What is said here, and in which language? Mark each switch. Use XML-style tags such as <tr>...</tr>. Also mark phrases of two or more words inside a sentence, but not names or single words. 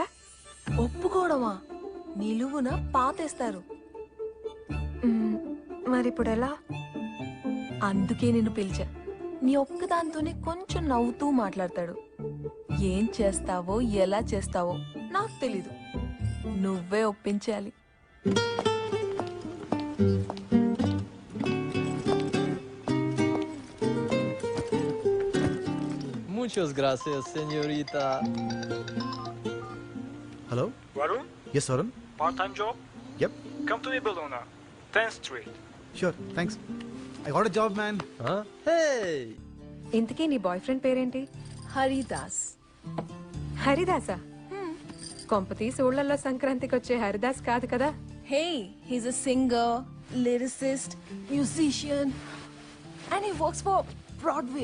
<te>ఒప్పుకోవడమా? నిలువున పాతేస్తారు. మరిప్పుడు ఎలా? అందుకే నిన్ను పిలిచా. నీ ఒక్కదాంతోనే కొంచెం నవ్వుతూ మాట్లాడతాడు. ఏం చేస్తావో ఎలా చేస్తావో నాకు తెలీదు. నువ్వే ఒప్పించాలి.</te> <es>Muchas gracias, señorita.</es> <en>Hello? Varun? Yes, Varun. Part-time job? Yep. Come to me, Bellona. 10th Street. Sure, thanks. I got a job, man. Huh? Hey!</en> <te>ఇంతకీ నీ బాయ్ ఫ్రెండ్ పేరేంటి? హరిదాస్. హరిదాసా? కొంపతీసి ఊళ్ళల్లో సంక్రాంతికి వచ్చే హరిదాస్ కాదు కదా?</te> <en>Hey, he's a singer, lyricist, musician and he works for Broadway.</en>